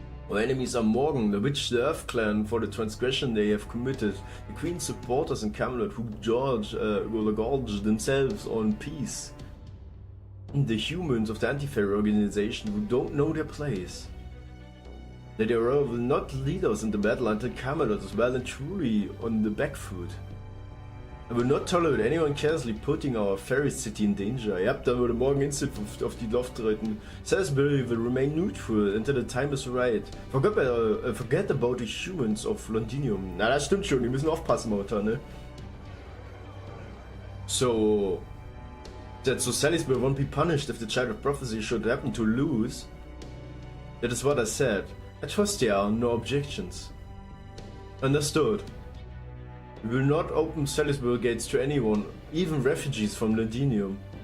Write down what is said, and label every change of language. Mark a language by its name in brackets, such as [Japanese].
[English] Our enemies are Morgan, the Witch, the Earth Clan for the transgression they have committed, the Queen's supporters in Camelot who gorge themselves on peace, and the humans of the Anti-Fairy organization who don't know their place. Lady Aurora will not lead us into battle until Camelot is well and truly on the back foot. I will not tolerate anyone carelessly putting our fairy city in danger. [German] Yep, da würde morgen instant auf die Luft treten. [English] Salisbury will remain neutral until the time is right. Forget about the humans of Londinium. [German] Na, das stimmt schon, die müssen aufpassen momentan, ne? [English] So Salisbury won't be punished if the Child of Prophecy should happen to lose. That is what I said. I trust there are no objections. Understood. We will not open Salisbury gates to anyone, even refugees from Londinium.